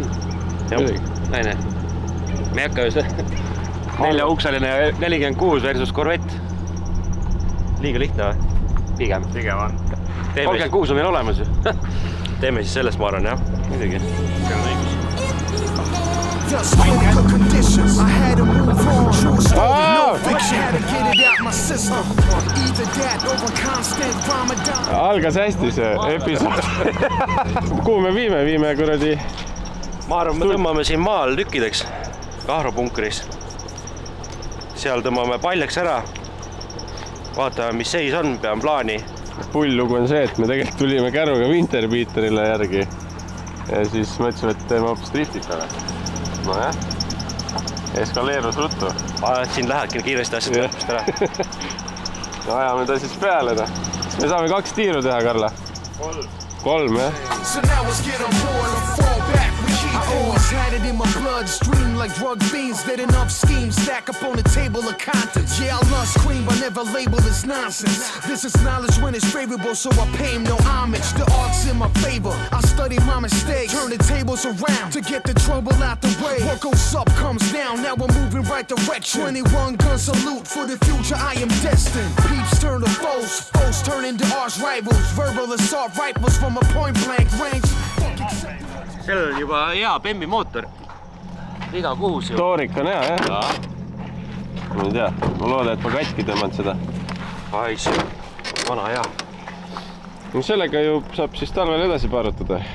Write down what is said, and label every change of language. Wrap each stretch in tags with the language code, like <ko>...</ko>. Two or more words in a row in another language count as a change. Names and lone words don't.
<et>Näine. Me ei hakka ju see 4-ukseline 46 versus Corvette. Liiga lihtne või? Pigem on. 36 on meil olemas ju. Teeme siis sellest, ma arvan, jah. Midagi. See on õigus.</et> <en>Just critical conditions. I had to move on. True story, no fiction. Had to get it out my system. Either that or a constant Ramadan.</en> <et>Algas hästi see episood. Kuhu me viime? Viime kuradi. Ma arvan, me tõmbame siin maal tükkideks. Kahropunkris. Seal tõmbame paljaks ära. Vaatame, mis seis on, peame plaani. Pull lugu on see, et me tegelikult tulime käruga Winterbeaterile järgi. Ja siis mõtlesime, et teeme hoopis driftikale. No jah. Eskaleerus ruttu. Siin lähedki kiiresti asjad lõpust ära. No ajame ta siis peale. Me saame 2 tiiru teha, Karla. 3, jah.</et> <en>So now let's get on board and fall back. We keep I always had it in my bloodstream like drug fiends. That enough schemes stack up on the table of contents. Yeah, I love scream, but never label this nonsense. This is knowledge when it's favorable, so I pay him no homage. The art's in my favor. I study my mistakes, turn the tables around to get the trouble out the way. What goes up comes down. Now we're moving right direction. 21 gun salute for the future. I am destined. Peeps turn to foes, foes turn into arch rivals. Verbal assault rifles from a point blank range.</en> <et>Sellel on juba hea Bemmi mootor. Iga kuus ju. Toorik on hea, jah? Ma ei tea. Ma loodan, et ma katki tõmmanud seda. Ais, vana hea. No sellega ju saab siis talvel edasi paarutada.</et>